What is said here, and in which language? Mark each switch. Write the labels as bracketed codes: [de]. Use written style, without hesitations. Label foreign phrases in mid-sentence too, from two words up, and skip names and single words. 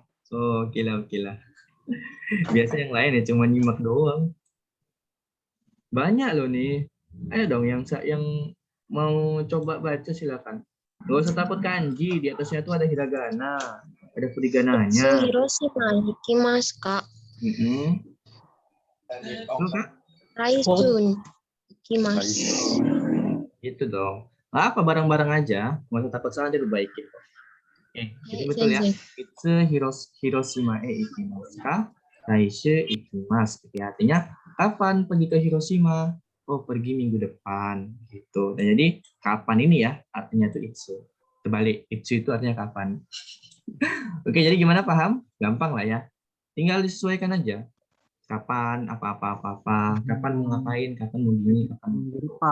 [id] Oh, oke lah. Biasa yang lain ya cuma nyimak doang. Banyak loh nih. Ayo dong yang mau coba baca silakan. Gak usah takut kanji, di atasnya tuh ada hiragana, ada furigananya. [ja] 広島行きますか? [id] Tuh, Kak. [ja] 来週行きます. [id] Gitu dong. Apa bareng-bareng aja, nggak usah takut salah dibaikin. Oke, jadi betul ya. [ja] いつ広島行きますか? 来週行きます. [id] Oke, artinya kapan pergi ke Hiroshima? Oh, pergi minggu depan gitu. Dan jadi kapan ini ya? Artinya tuh itsu. Terbalik, itsu itu artinya kapan. Oke, jadi gimana paham? Gampang lah ya. Tinggal disesuaikan aja. Kapan apa-apa, kapan mau ngapain, kapan mau gini, kapan mau gitu.